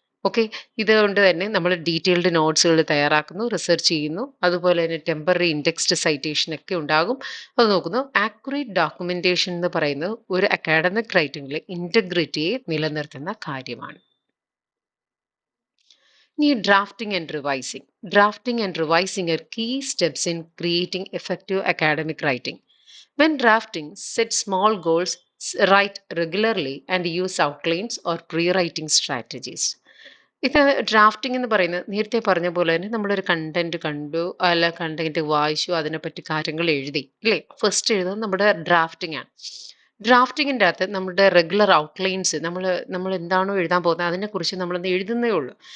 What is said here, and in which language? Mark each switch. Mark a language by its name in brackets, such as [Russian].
[Malayalam] Okay, ഇതുകൊണ്ട് തന്നെ നമ്മൾ ഡീറ്റെയിൽഡ് നോട്ട്സുകൾ തയ്യാറാക്കുന്നു, റിസർച്ച് ചെയ്യുന്നു, അതുപോലെ തന്നെ ടെമ്പററി ഇൻഡെക്സ്ഡ് സൈറ്റേഷൻ ഒക്കെ ഉണ്ടാകും. അത് നോക്കുന്നു. ആക്യുറേറ്റ് ഡോക്യുമെന്റേഷൻ എന്ന് പറയുന്നത് ഒരു അക്കാഡമിക് റൈറ്റിംഗിലെ ഇൻറ്റഗ്രിറ്റിയെ നിലനിർത്തുന്ന കാര്യമാണ്. [English] ഇനി drafting and revising are key steps in creating effective academic writing. When drafting, set small goals, write regularly, and use outlines or pre-writing strategies. [Malayalam] ഇത് ഡ്രാഫ്റ്റിംഗ് എന്ന് പറയുന്നത് നേരത്തെ പറഞ്ഞ പോലെ തന്നെ നമ്മളൊരു കണ്ടന്റ് കണ്ടു, അല്ല കണ്ടന്റ് വായിച്ചു, അതിനെപ്പറ്റി കാര്യങ്ങൾ എഴുതി, ഇല്ലേ? ഫസ്റ്റ് എഴുതുന്നത് നമ്മുടെ ഡ്രാഫ്റ്റിംഗ് ആണ്. ഡ്രാഫ്റ്റിങ്ങിൻ്റെ അകത്ത് നമ്മുടെ റെഗുലർ ഔട്ട്ലൈൻസ് നമ്മൾ എന്താണോ എഴുതാൻ പോകുന്നത് അതിനെക്കുറിച്ച് നമ്മളൊന്ന് എഴുതുന്നേ ഉള്ളൂ.